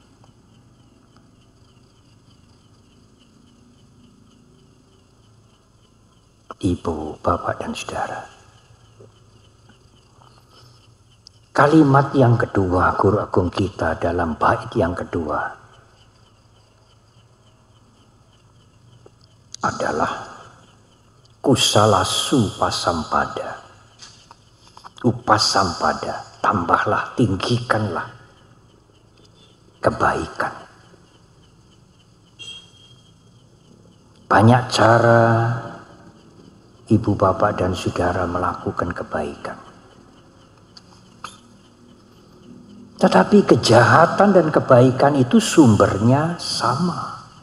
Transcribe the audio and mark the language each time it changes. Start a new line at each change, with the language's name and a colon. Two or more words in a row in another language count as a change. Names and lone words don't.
Indonesian: Ibu, bapak, dan saudara, kalimat yang kedua guru agung kita dalam bait yang kedua adalah
Pali: kusala supasampada, upasampada,
Indonesian: tambahlah, tinggikanlah kebaikan. Banyak cara ibu, bapak, dan saudara melakukan kebaikan. Tetapi kejahatan dan kebaikan itu sumbernya sama.